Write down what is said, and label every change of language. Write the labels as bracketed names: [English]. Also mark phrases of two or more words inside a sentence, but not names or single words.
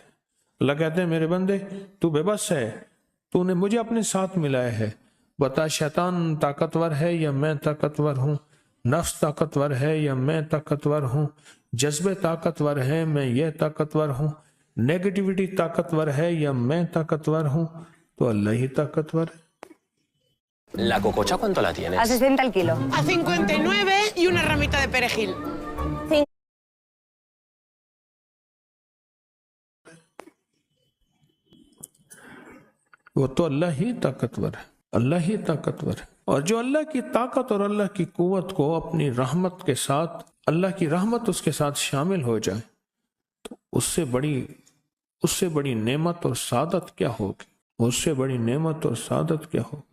[Urdu] اللہ کہتے ہیں میرے بندے تو بے بس ہے، تو نے مجھے اپنے ساتھ ملایا ہے، بتا شیطان طاقتور ہے یا میں طاقتور ہوں، نفس طاقتور ہے یا میں طاقتور ہوں، جذبے طاقتور ہے میں یہ طاقتور ہوں، نیگیٹیوٹی طاقتور ہے یا میں طاقتور ہوں، تو اللہ ہی طاقتور ہے. [Spanish] ¿La cococha cuánto la tienes? A 60 el kilo. A 59 y una ramita de perejil. [Urdu] وہ تو اللہ ہی طاقتور ہے، اللہ ہی طاقتور ہے. اور جو اللہ کی طاقت اور اللہ کی قوت کو اپنی رحمت کے ساتھ، اللہ کی رحمت اس کے ساتھ شامل ہو جائے تو اس سے بڑی نعمت اور سعادت کیا ہوگی، اس سے بڑی نعمت اور سعادت کیا ہوگی.